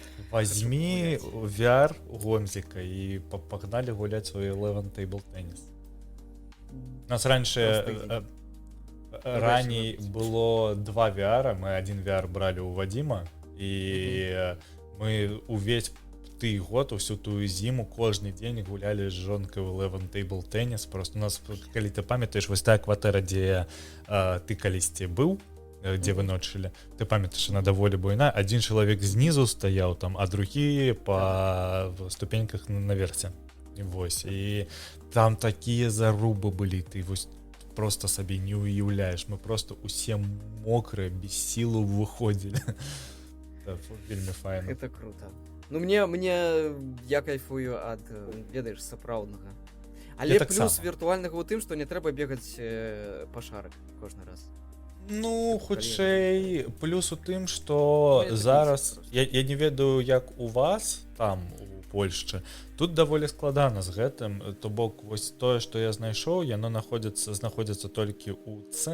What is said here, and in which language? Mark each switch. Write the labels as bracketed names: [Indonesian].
[Russian] Возьми VR Гомзика и погнали гулять свой 11 Table Tennis. У нас раньше ранее было 2 VR, мы один VR брали у Вадима, и мы увесь ты год, всю ту зиму, каждый день гуляли с жонкой в 11 Table Tennis. Просто у нас, коли ты памятаешь, вот та [Belarusian] кватэра, [Russian] где ты колись был, где вы ночили, ты памятаешь, она [Belarusian] даволі буйная, [Russian] один человек снизу стоял там, а другие по ступеньках наверсе. И там такие зарубы были, ты просто себе не уявляешь, мы просто все мокрые, без силы выходили. [Belarusian] Вельмі файна. [Russian] Это круто. [Belarusian] Ну мне я кайфую ад, ведаеш, сапраўднага. Але плюс віртуальнага у тым, што не трэба бегаць па шарак кожны раз. Ну, хутчэй, плюс у тым, што зараз, я не ведаю, як у вас там, у Польшчы, тут даволі складана з гэтым, то бок, вось тое, што я знайшоў, яно знаходзіцца толькі ў